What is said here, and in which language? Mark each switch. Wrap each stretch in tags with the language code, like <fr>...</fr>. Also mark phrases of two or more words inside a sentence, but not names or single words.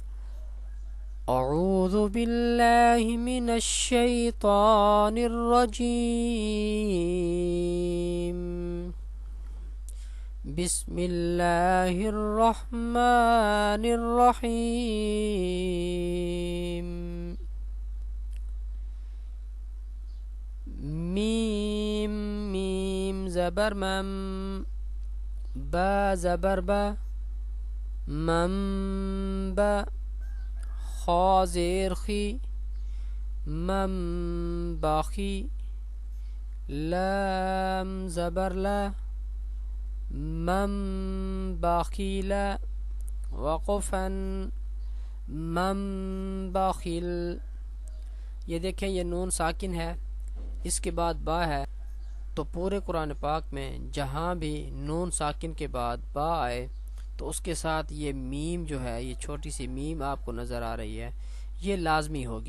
<ar>اعوذ باللہ من الشیطان الرجیم بسم اللہ الرحمن الرحیم.</ar> <ur>میم میم زبر مم، با زبر با، مم با، خا زیر خی، مم باخی، لام زبر لا، مم باخیلا، وقفن مم باخیل. یہ دیکھیں یہ نون ساکن ہے، اس کے بعد با ہے. تو پورے قرآن پاک میں جہاں بھی نون ساکن کے بعد با آئے تو اس کے ساتھ یہ میم جو ہے، یہ چھوٹی سی میم آپ کو نظر آ رہی ہے، یہ لازمی ہوگی.</ur>